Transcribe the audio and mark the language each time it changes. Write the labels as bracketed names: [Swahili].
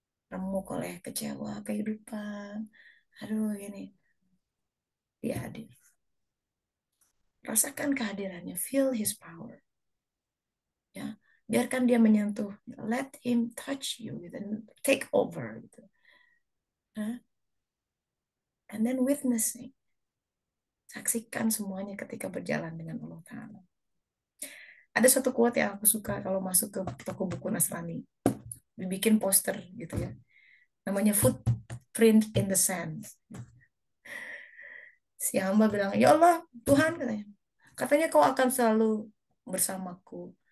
[Indonesian] Remuk oleh kecewa kehidupan. Aduh, gini. Dia hadir. Rasakan kehadirannya. [English] Feel his power. [Indonesian] Ya, biarkan dia menyentuh. [English] Let him touch you. [Indonesian] Gitu. [English] Take over. Gitu. Nah, and then witnessing. [Indonesian] Saksikan semuanya ketika berjalan dengan Allah Ta'ala. Ada satu quote yang aku suka kalau masuk ke toko buku Nasrani. Dibikin poster gitu ya. Namanya Footprint in the Sand. Si hamba bilang, ya Allah, Tuhan katanya. Katanya kau akan selalu bersamaku.